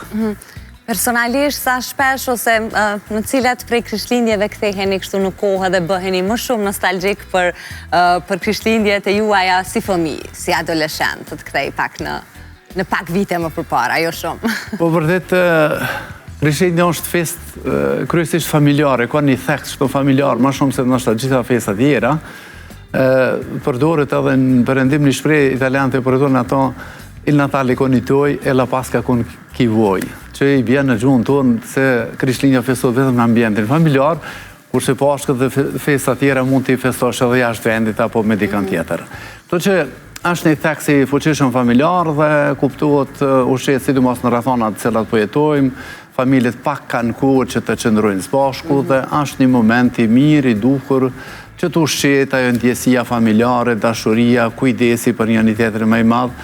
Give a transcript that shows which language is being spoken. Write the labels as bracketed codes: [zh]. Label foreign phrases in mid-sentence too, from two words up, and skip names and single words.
[sq] Personalisht, sa shpesh ose në cilat prej Krishtlindjeve ktheheni kështu në kohë dhe bëheni më shumë nostalgjik për Krishtlindjet e juaja si fëmijë, si adoleshent, të kthej pak në pak vite më përpara, jo shumë. Po vërtet, Krishtlindja është fest kryesisht familjare, ka një thekst shto familjar, ma shumë se nështë gjitha festat tjera. Përdoret edhe në përëndim një shprej italianët e përdorin ato [it] Il Natale con i tuoi e la Pasqua con chi vuoi, [sq] që i bjen në gjuhën tonë se Krishtlindja festohet vetëm në ambientin familjar, kurse Pashkët dhe festat tjera mund t'i festosh edhe jashtë vendit apo me dikant tjetër. Kto që është një thekst i fuqishëm familjar dhe kuptohet ushqet sidomos në rrethonat të cilat po jetojmë, familjet pak kanë kohë që të qëndrojnë së bashku dhe është një moment i mirë, i duhur, që të ushqet ajo ndjesia familjare, dashuria, kujdesi për një tjetrin më i madh.